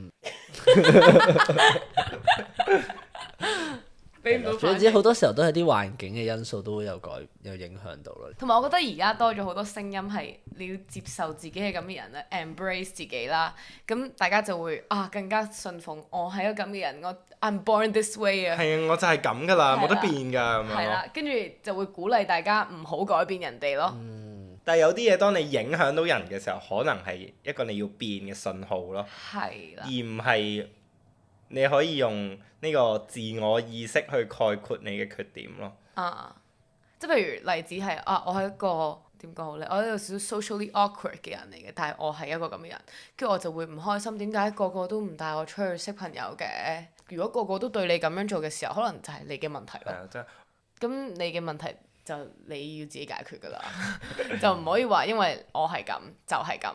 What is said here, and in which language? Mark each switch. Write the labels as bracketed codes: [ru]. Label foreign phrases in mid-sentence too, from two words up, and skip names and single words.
[yue] 總之好多時候都係啲環境嘅因素都會有影響到咯。同埋我覺得而家多咗好多聲音係你要接受自己係咁嘅人咧，embrace 自己啦。咁大家就會更加信奉我係一個咁嘅人，我 [en] I'm born this way [yue] 啊。係啊，我就係咁噶啦，冇得變㗎咁樣。係啦，跟住就會鼓勵大家唔好改變人哋咯。但係有啲嘢當你影響到人嘅時候，可能係一個你要變嘅信號咯。係啦。而唔係你可以用呢個自我意識去概括你嘅缺點咯。即係譬如例子係我係一個點講好咧？我係一個少少 [en] socially awkward [yue] 嘅人嚟嘅，但係我係一個咁嘅人，跟住我就會唔開心。點解個個都唔帶我出去識朋友嘅？如果個個都對你咁樣做嘅時候，可能就係你嘅問題咯。咁你嘅問題就你要自己解決㗎啦，就唔可以話因為我係咁就係咁。